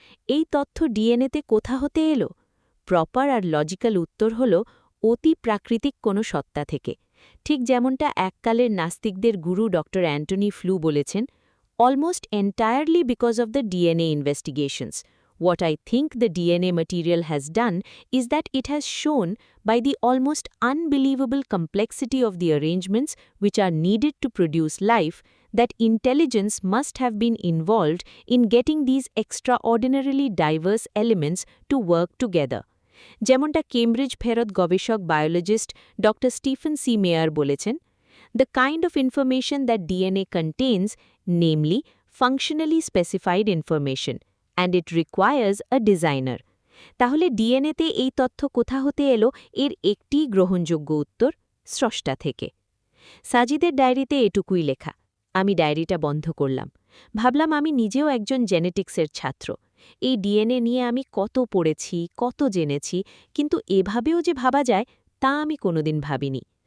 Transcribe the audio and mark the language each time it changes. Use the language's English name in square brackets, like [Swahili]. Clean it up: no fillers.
[Bangla] এই তথ্য ডিএনএতে কোথা হতে এলো? প্রপার আর লজিক্যাল উত্তর হল অতি প্রাকৃতিক কোনো সত্তা থেকে। ঠিক যেমনটা এককালের নাস্তিকদের গুরু ডক্টর অ্যান্টনি ফ্লু বলেছেন, [English] Almost entirely because of the DNA investigations. What I think the DNA material has done is that it has shown by the almost unbelievable complexity of the arrangements which are needed to produce life that intelligence must have been involved in getting these extraordinarily diverse elements to work together. [Bangla] যেমনটা Cambridge ফেরত গবেষক biologist doctor Stephen C মেয়ার বলেছেন, [English] The kind of information that DNA contains, namely functionally specified information, and it requires a designer. [Bangla] তাহলে ডিএনএতে এই তথ্য কোথা হতে এলো এর একটি গ্রহণযোগ্য উত্তর, স্রষ্টা থেকে। সাজিদের ডায়েরিতে এটুকুই লেখা। আমি ডায়েরিটা বন্ধ করলাম। ভাবলাম আমি নিজেও একজন জেনেটিক্সের ছাত্র। এই ডিএনএ নিয়ে আমি কত পড়েছি, কত জেনেছি, কিন্তু এভাবেও যে ভাবা যায় তা আমি কোনোদিন ভাবিনি।